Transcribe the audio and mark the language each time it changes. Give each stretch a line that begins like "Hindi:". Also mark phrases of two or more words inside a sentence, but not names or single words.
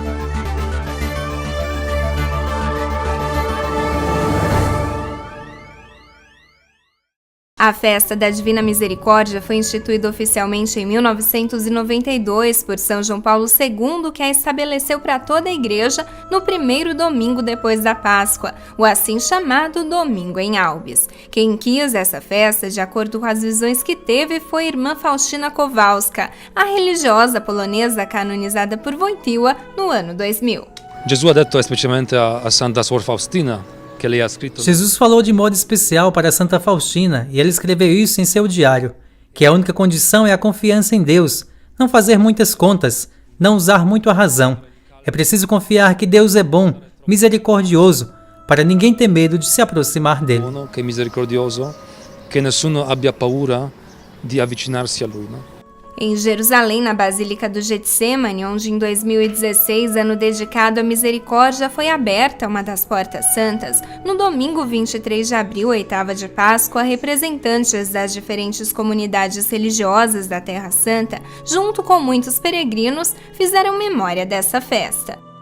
Portuguese: A Festa da Divina Misericórdia foi instituída oficialmente em 1992 por São João Paulo II, que a estabeleceu para toda a Igreja no primeiro domingo depois da Páscoa, o assim chamado Domingo em Albis. Quem quis essa festa, de acordo com as visões que teve, foi a irmã Faustina Kowalska, a religiosa polonesa canonizada por Wojtyła no ano 2000.
Italian: Gesù ha detto especialmente a Santa Suor Faustina.
Portuguese: Jesus falou de modo especial para Santa Faustina, e ela escreveu isso em seu diário, que a única condição é a confiança em Deus, não fazer muitas contas, não usar muito a razão. É preciso confiar que Deus é bom, misericordioso, para ninguém ter medo de se aproximar dele. Que é misericordioso,
Italian: que nessuno abbia paura de avicinar-se a lui.
Portuguese: Em Jerusalém, na Basílica do Getsemane, onde em 2016, ano dedicado à misericórdia, foi aberta uma das portas santas, no domingo 23 de abril, oitava de Páscoa, representantes das diferentes comunidades religiosas da Terra Santa, junto com muitos peregrinos, fizeram memória dessa festa.